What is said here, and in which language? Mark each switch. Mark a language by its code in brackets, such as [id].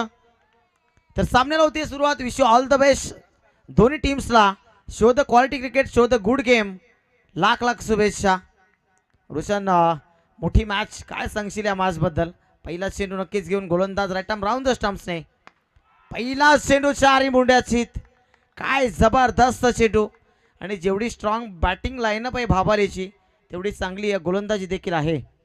[mr] तर सामन्याला होती सुरुवात. [en] wish you all the best [mr] दोन्ही टीम्सला. [en] Show the quality cricket, show the good game. [mr] Lakh lakh शुभेच्छा. रोशन मोठी मॅच, काय सांगशील या मॅच बद्दल? पहिला चेंडू नक्कीच घेऊन गोलंदाज राईट आर्म राऊंड द स्टंप्सने पहिला चेंडू चारी मुंड्याचीत. काय जबरदस्त चेंडू आणि जेवढी स्ट्रॉंग बॅटिंग लाईनअप आहे भाबालेची तेवढी चांगली गोलंदाजी देखील आहे.